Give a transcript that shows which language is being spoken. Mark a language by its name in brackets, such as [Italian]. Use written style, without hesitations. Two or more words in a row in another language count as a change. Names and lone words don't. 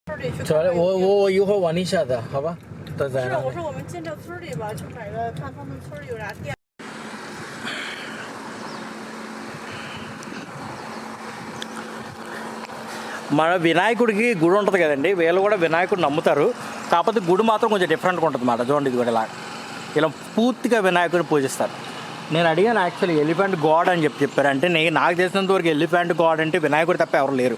[Chinese] 里去。我一会儿往你下的，好吧？都在。是，我说我们进这村里吧，去买个看他们村有啥店。 [Telugu] మన వినాయకుడికి గుడి ఉంటుంది కదండి, వీళ్ళు కూడా వినాయకుడిని నమ్ముతారు. కాకపోతే గుడి మాత్రం కొంచెం డిఫరెంట్గా ఉంటుంది అన్నమాట. చూడండి, ఇది కూడా ఇలా పూర్తిగా వినాయకుడిని పూజిస్తారు. నేను అడిగాను యాక్చువల్లీ [English] elephant god [Telugu] అని చెప్పారు. అంటే నాకు తెలిసినంత వరకు [English] elephant god [Telugu] అంటే వినాయకుడు తప్ప ఎవరు లేరు.